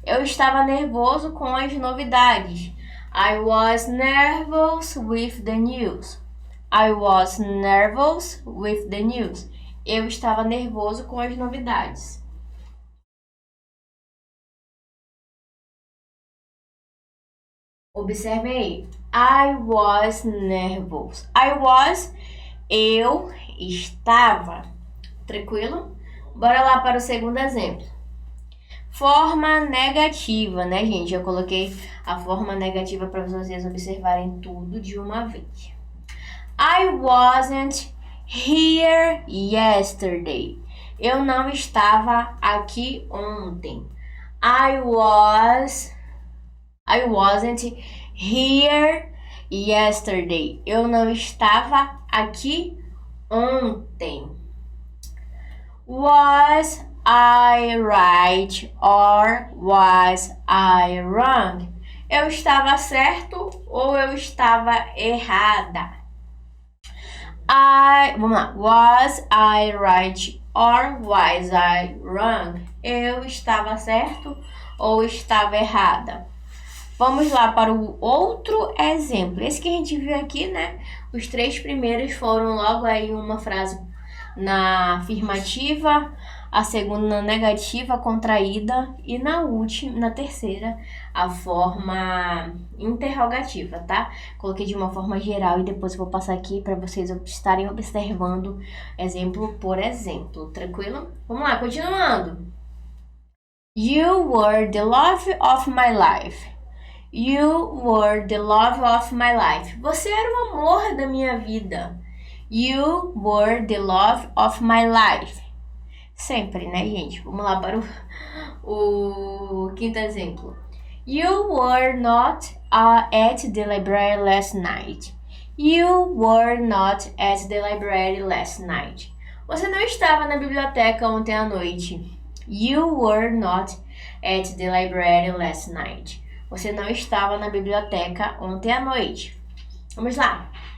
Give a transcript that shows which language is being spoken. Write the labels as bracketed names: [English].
[Portuguese] Eu estava nervoso com as novidades. [English] I was nervous with the news. I was nervous with the news. [Portuguese] Eu estava nervoso com as novidades. Observe aí. [English] I was nervous. [Portuguese] Eu estava. Tranquilo? Bora lá para o segundo exemplo. Forma negativa, né, gente? Eu coloquei a forma negativa para vocês observarem tudo de uma vez. [English] I wasn't here yesterday. [Portuguese] Eu não estava aqui ontem. [English] I wasn't here yesterday. [Portuguese] Eu não estava aqui ontem. [English] Was I right or was I wrong? [Portuguese] Eu estava certo ou eu estava errada? Vamos lá. [English] Was I right or was I wrong? [Portuguese] Eu estava certo ou estava errada? Vamos lá para o outro exemplo. Esse que a gente viu aqui, né? Os três primeiros foram logo aí uma frase na afirmativa, a segunda na negativa contraída e na terceira, a forma interrogativa, tá? Coloquei de uma forma geral e depois eu vou passar aqui para vocês estarem observando exemplo por exemplo, tranquilo? Vamos lá, continuando. [English] You were the love of my life. You were the love of my life. [Portuguese] Você era o amor da minha vida. [English] You were the love of my life. [Portuguese] Sempre, né, gente? Vamos lá para o quinto exemplo. [English] You were not at the library last night. You were not at the library last night. [Portuguese] Você não estava na biblioteca ontem à noite. [English] You were not at the library last night. [Portuguese] Você não estava na biblioteca ontem à noite. Vamos lá.